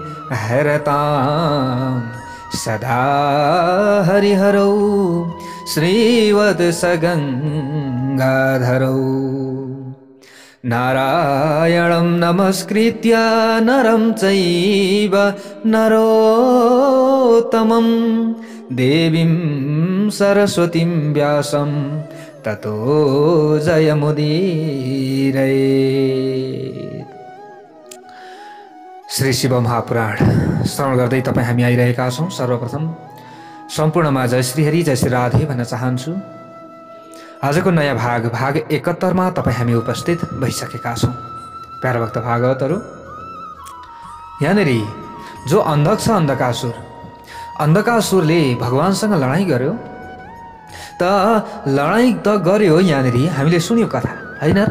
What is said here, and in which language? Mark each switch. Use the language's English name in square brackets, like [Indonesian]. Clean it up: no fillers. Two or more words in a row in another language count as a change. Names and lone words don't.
[Sanskrit] हरतां सदा हरिहरौ श्रीवत्सगंगाधरौ नारायणं नमस्कृत्य नरं चैव नरोत्तमं देवीं सरस्वतीं व्यासं ततो जयमुदीरयेत्। [Nepali] श्री शिव महापुराण श्रवण गर्दै तपाईं हामी आइरहेका छौं। सर्वप्रथम सम्पूर्णमा जय श्री हरि जय श्री राधे भन्न चाहन्छु। आजको नयाँ भाग 71 मा तपाईं हामी उपस्थित भइसकेका छौं। प्यारा भक्त भागवतहरु, यहाँनेर जो अन्धक छ अन्धकासुरले भगवानसँग लडाईँ गर्यो त लडाईँ त गर्यो, यहाँनेर हामीले सुन्यौं कथा हैन र।